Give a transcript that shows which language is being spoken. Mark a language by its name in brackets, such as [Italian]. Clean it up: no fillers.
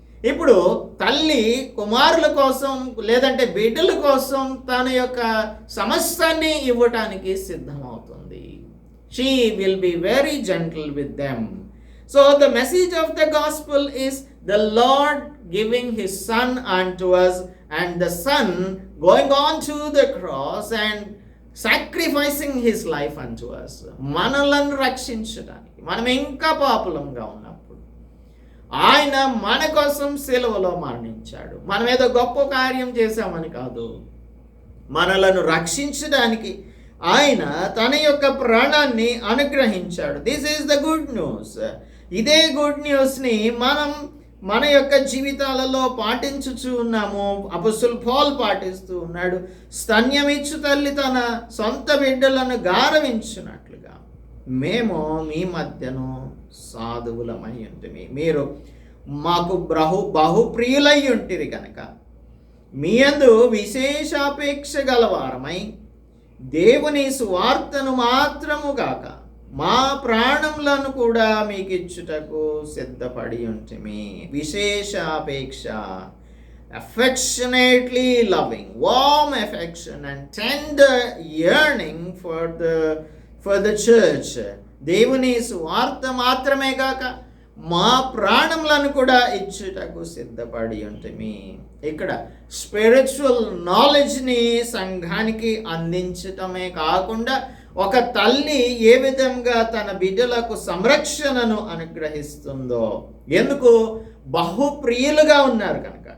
[Telugu] ఇప్పుడు తల్లి కుమారుల కోసం లేదంటే బిడ్డల కోసం తన యొక్క సమస్తాన్ని ఇవ్వటానికి సిద్ధమవుతుంది. [English] She will be very gentle with them. So the message of the gospel is the Lord giving his son unto us and the son going on to the cross and sacrificing his life unto us. [Telugu] మనలను రక్షించడానికి, మనం ఇంకా పాపులంగా ఉన్నప్పుడు ఆయన మన కోసం సిలువలో మరణించాడు. మనం ఏదో గొప్ప కార్యం చేశామని కాదు, మనలను రక్షించడానికి ఆయన తన యొక్క ప్రాణాన్ని అనుగ్రహించాడు. [English] This is the good news. [Telugu] ఇదే గుడ్ న్యూస్ని మనం మన యొక్క జీవితాలలో పాటించుచూ ఉన్నాము. అపొస్తలుడు పౌలు పాటిస్తూ ఉన్నాడు. స్తన్యమిచ్చు తల్లి తన సొంత బిడ్డలను గారవించున్నట్లుగా మేము మీ మధ్యను సాధువులమై ఉంటుంది. మీరు మాకు బహుప్రియులై ఉంటిరి కనుక మీ యందు విశేషాపేక్ష గలవారమై దేవుని సువార్తను మాత్రము గాక మా ప్రాణములను కూడా మీకు ఇచ్చుటకు సిద్ధపడి ఉంటిమి. విశేషాపేక్ష, [English] affectionately loving, warm affection and tender yearning for the church. [Telugu] దేవుని సువార్త మాత్రమే కాక మా ప్రాణములను కూడా ఇచ్చుటకు సిద్ధపడి ఉంటిమి. ఇక్కడ స్పిరిచువల్ నాలెడ్జ్ని సంఘానికి అందించటమే కాకుండా ఒక తల్లి ఏ విధంగా తన బిడ్డలకు సంరక్షణను అనుగ్రహిస్తుందో, ఎందుకు బహుప్రియులుగా ఉన్నారు కనుక.